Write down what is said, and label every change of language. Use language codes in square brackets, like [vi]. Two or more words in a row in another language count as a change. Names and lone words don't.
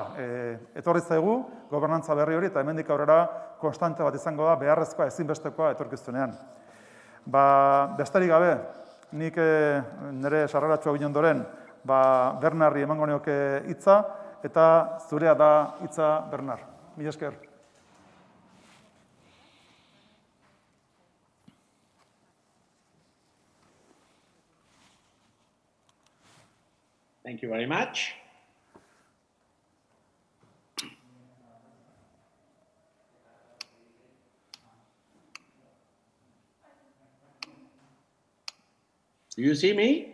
[eu] Etorri zaigu gobernantza berri hori eta hemendik aurrera konstante bat izango da beharrezkoa ezinbestekoa etorkizunean. Besterik gabe, nik nire sarreratxoa ginen ondoren, Bernarri emango nioke hitza, eta zurea da hitza Bernar. Mila esker. [en] Thank you very much. Do you see me?